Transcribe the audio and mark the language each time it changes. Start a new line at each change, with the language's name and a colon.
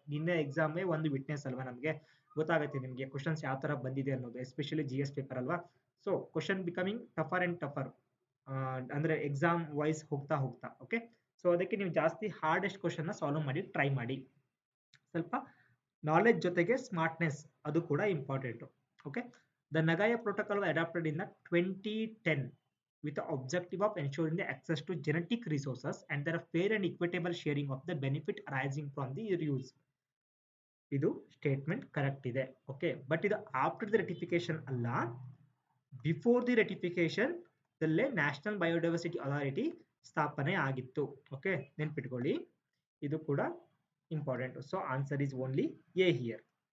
Kannada: ನಿನ್ನೆ ಎಕ್ಸಾಮೇ ಒಂದು ವಿಟ್ನೆಸ್ ಅಲ್ವಾ, ನಮಗೆ ಗೊತ್ತಾಗುತ್ತೆ ನಿಮ್ಗೆ ಕ್ವಶನ್ಸ್ ಯಾವ ತರ ಬಂದಿದೆ ಅನ್ನೋದು, ಎಸ್ಪೆಷಲಿ GS ಪೇಪರ್ ಅಲ್ವಾ.
English: so question becoming tougher and tougher,
Kannada: ಅಂದ್ರೆ ಎಕ್ಸಾಮ್ ವೈಸ್ ಹೋಗ್ತಾ ಹೋಗ್ತಾ. ಓಕೆ, ಸೊ ಅದಕ್ಕೆ ನೀವು ಜಾಸ್ತಿ ಹಾರ್ಡೆಸ್ಟ್ ಕ್ವಶನ್ ನ ಸಾಲ್ವ್ ಮಾಡಿ ಟ್ರೈ ಮಾಡಿ. ಸ್ವಲ್ಪ ನಾಲೆಜ್ ಜೊತೆಗೆ ಸ್ಮಾರ್ಟ್ನೆಸ್ ಅದು ಕೂಡ important.
English: Okay, the Nagoya protocol adopted in 2010 with the objective of ensuring the access to genetic resources and their fair and equitable sharing of the benefit arising from the use.
Kannada: ಇದು statement correct ಇದೆ. Okay, but ಇದು
English: after the ratification
Kannada: ಅಲ್ಲ,
English: before the ratification
Kannada: ದಲ್ಲೇ national biodiversity authority ಸ್ಥಾಪನೆ ಆಗಿತ್ತು. Okay, ನೆನ್ಪಿಟ್ಕೊಳ್ಳಿ, ಇದು ಕೂಡ important.
English: So answer is only A here.